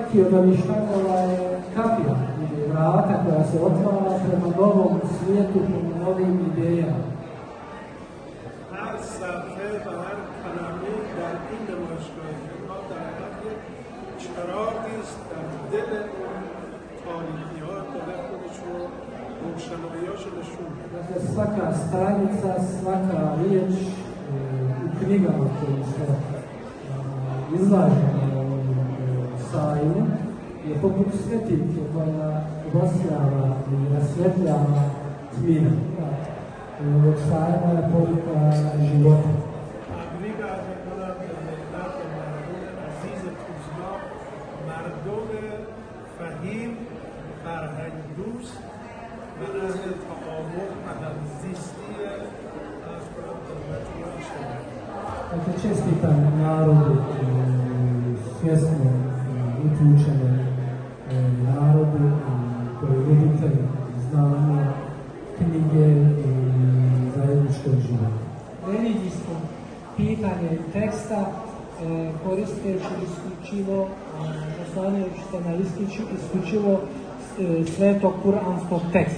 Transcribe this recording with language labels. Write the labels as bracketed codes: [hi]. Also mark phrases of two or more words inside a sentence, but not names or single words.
[bs] Mištakova je kapija ili vrata koja se otvara prema novom svijetu, prema novim idejama. [fa] هر صفحه و هر کلمه در این نمایشگاه ما در حقیقت یک چراغی است در دل اون تاریکی‌ها داره خودش رو روشنایی‌هاشو نشون میده. [bs] Dakle, svaka stranica, svaka riječ u knjigama koje se izlažene u sajmu je poput svjetiljke koja obasjava i rasvjetljava tmine. Ovog sajma je poruka života. [fa] تبریک عرض می‌کنم به ملت مردم عزیز توزیان، مردم فهیم، فرهنگ دوست و اهل تعامل و همزیستی از خدمتتون شما. [bs] Dakle, čestitam narodu, svjesno uključenom narodu koji je ljubitelj znanja, knjige i zajedničkog života. Religijsko pitanje teksta koristeći isključivo, oslanjajući se na isključivo svetog kuranskog teksta.